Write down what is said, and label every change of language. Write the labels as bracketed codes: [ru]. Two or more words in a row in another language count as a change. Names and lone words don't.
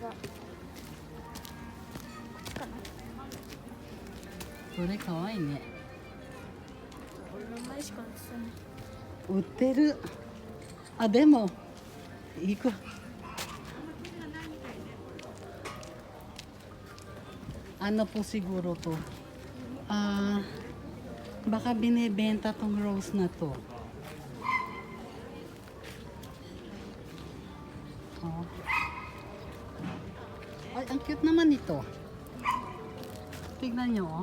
[ja] これ可愛いね。名前しか出せない。売ってる。あ、でもいく。 [tl] Ano po siguro to? Baka binibenta tong rose na to. Oh. Ay, ang cute naman ito. Tignan nyo, oh.